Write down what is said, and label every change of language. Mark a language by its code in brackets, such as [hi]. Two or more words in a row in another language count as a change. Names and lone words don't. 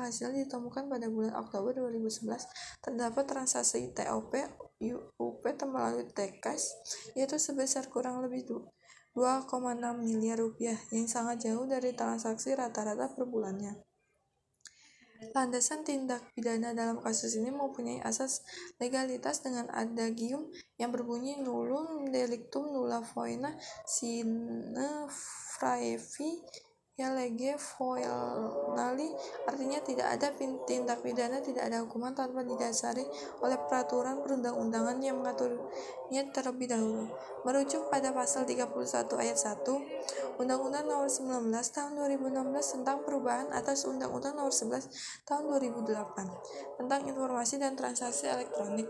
[id] Hasil ditemukan pada bulan Oktober 2011 terdapat transaksi [en] TOP UP [id] melalui TKAS yaitu sebesar kurang lebih 2,6 miliar rupiah yang sangat jauh dari transaksi rata-rata per bulannya. Landasan tindak pidana dalam kasus ini mempunyai asas legalitas dengan adagium yang berbunyi [la] nullum delictum nulla foena sine praevi lege foenali, [id] artinya tidak ada tindak pidana, tidak ada hukuman tanpa didasari oleh peraturan perundang-undangan yang mengaturnya terlebih dahulu. Merujuk pada pasal 31 ayat 1 Undang-Undang Nomor 19 Tahun 2016 tentang perubahan atas Undang-Undang Nomor 11 Tahun 2008 tentang informasi dan transaksi elektronik.